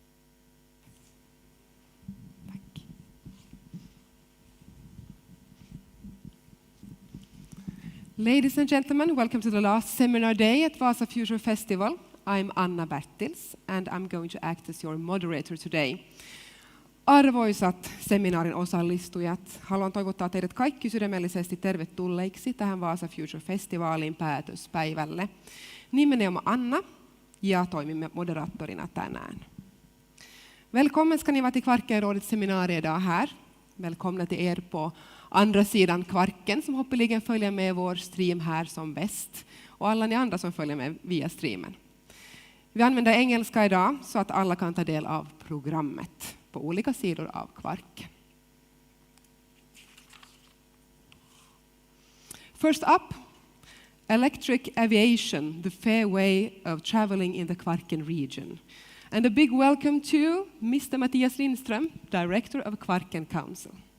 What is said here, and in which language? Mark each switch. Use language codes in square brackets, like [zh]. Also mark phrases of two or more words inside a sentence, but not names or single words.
[en] Ladies and gentlemen, welcome to the last seminar day at Wasa Future Festival. I'm Anna Bertils, and I'm going to act as your moderator today. [fi] Arvoisat seminaarin osallistujat, haluan toivottaa teidät kaikki sydämellisesti tervetulleiksi tähän Wasa Future Festivaalin päätöspäivälle. Nimeni on Anna ja toimimme moderaattorina tänään. [sv] Välkommen ska ni vara till Kvarkenrådets seminarium idag här. Välkomna till er på andra sidan Kvarken som hoppeligen följer med vår stream här som bäst. Och alla ni andra som följer med via streamen. Vi använder engelska idag så att alla kan ta del av programmet på olika sidor av Kvarken. [en] First up, electric aviation, the fair way of traveling in the Kvarken region. And a big welcome to Mr. Mattias Lindström, Director of Kvarken Council.